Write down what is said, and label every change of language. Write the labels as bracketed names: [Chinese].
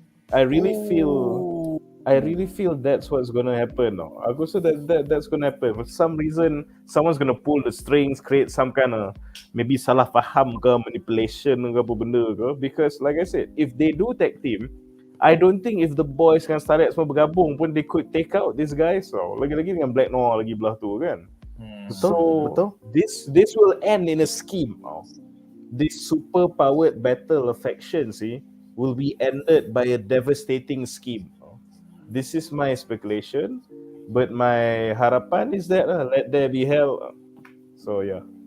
[English] I really feel that's what's gonna happen. [Malay] Aku rasa [English] that's gonna happen. For some reason, someone's gonna pull the strings, create some kind of maybe [Malay] salah faham ke, [English] manipulation [Malay] ke apa benda ke. [English] Because like I said, if they do tag team, I don't think if the boys [Malay] kan Starlight semua bergabung pun [English] they could take out these guys. [Malay] So lagi-lagi dengan Black Noir lagi belah tu kan. Betul. [English] This will end in a scheme. This super powered battle of factions will be ended by a devastating scheme. This is my speculation, but my harapan is that let there be hell. So yeah.